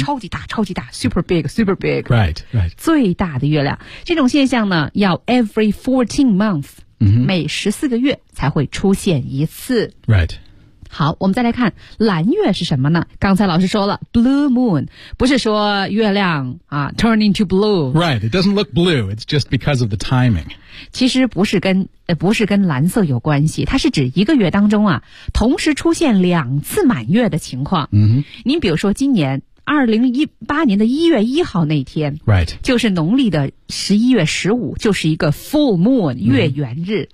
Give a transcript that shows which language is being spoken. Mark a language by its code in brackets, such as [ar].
[zh] 超级大超级大 [en] super big super big right, right. [zh] 最大的月亮。这种现象呢要 [en] every 14 month、 mm-hmm. [zh] 每14个月才会出现一次、 [en] right. [zh] 好，我们再来看蓝月是什么呢？刚才老师说了 blue moon 不是说月亮啊 [en] turn into blue right, it doesn't look blue, it's just because of the timing。 [zh] 其实不是跟蓝色有关系，它是指一个月当中啊同时出现两次满月的情况。嗯，您比如说今年2018年的1月1号那天 [en] ，right， [zh] 就是农历的11月15，就是一个 full moon 月圆日、